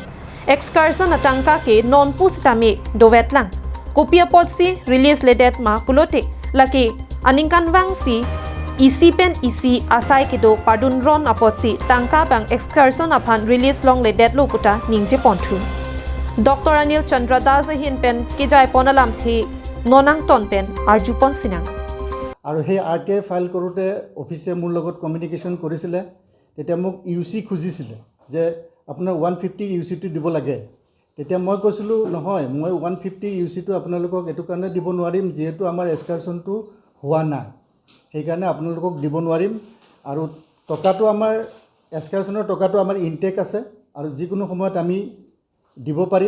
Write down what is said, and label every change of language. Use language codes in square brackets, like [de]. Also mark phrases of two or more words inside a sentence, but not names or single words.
[mjw] Excursion atangka ke non pusitame dovet lang kopia potsi release ledet ma pulote laki aningkan wangsi isi pen isi asai ke do padun ron apotsi tangka bang excursion upon release long ledet lokuta ningje pontu Dr. Anil Chandra Das hin pen ke jai ponalam the nonang ton pen arjupon sinang [as] aru he RTA file korute office mur logot communication korisile tetia muk UC khujisile je আপোনাৰ 150 ইউসিটি দিব লাগে তেতিয়া মই কৈছিলো নহয় মই 150 ইউসিটি আপোনালোকক এটো কাৰণে দিব নোৱাৰিম যেহেতু আমাৰ এক্সকাৰশনটো হোৱা নাই সেই কাৰণে আপোনালোকক দিব নোৱাৰিম আৰু টকাটো আমাৰ এক্সকাৰশনৰ টকাটো আমাৰ ইনটেক আছে আৰু যিকোনো সময়ত আমি দিব পাৰিম